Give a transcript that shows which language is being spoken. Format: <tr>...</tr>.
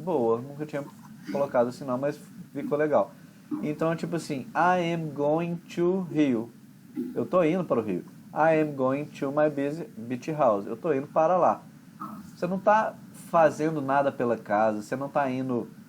<pt>Boa, nunca tinha colocado assim não, mas ficou legal. Então, tipo assim,</pt> <en>I am going to Rio.</en> <pt>Eu tô indo para o Rio.</pt> <en>I am going to my beach house.</en> <pt>Eu tô indo para lá. Você não tá fazendo nada pela casa, você não tá indo...</pt>